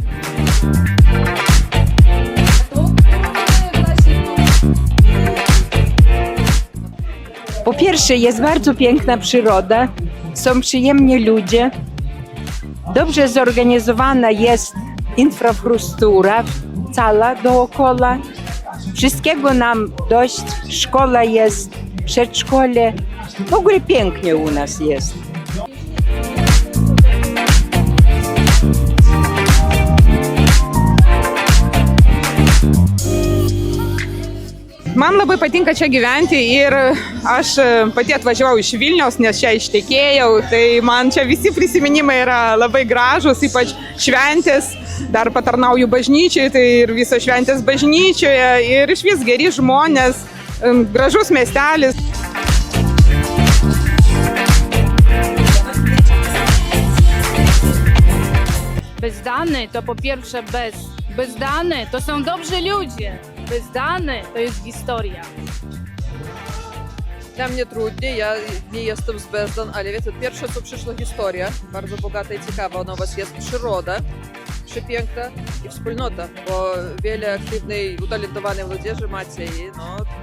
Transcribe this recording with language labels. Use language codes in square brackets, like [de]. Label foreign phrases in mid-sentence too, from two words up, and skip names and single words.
[pl] Po pierwsze, jest bardzo piękna przyroda, są przyjemni ludzie, dobrze zorganizowana jest infrastruktura cała dookoła. Wszystkiego nam dość, szkoła jest, przedszkole, w ogóle pięknie u nas jest. [lt] Man labai patinka čia gyventi ir aš pati atvažiavau iš Vilniaus, nes čia ištekėjau, tai man čia visi prisiminimai yra labai gražus, ypač šventės, dar patarnauju bažnyčiai, tai ir visos šventės bažnyčioje ir iš vis geri žmonės, gražus miestelis. [pl] Bezdany to po pierwsze bezdany to są dobrzy ludzie, bezdany to jest historia. Dla mnie trudniej, ja nie jestem z Bezdan, ale wiecie, pierwsze co przyszła historia, bardzo bogata i ciekawa, ona u was jest przyroda, przepiękna i wspólnota, bo wiele aktywnej, utalentowanej młodzieży macie i no...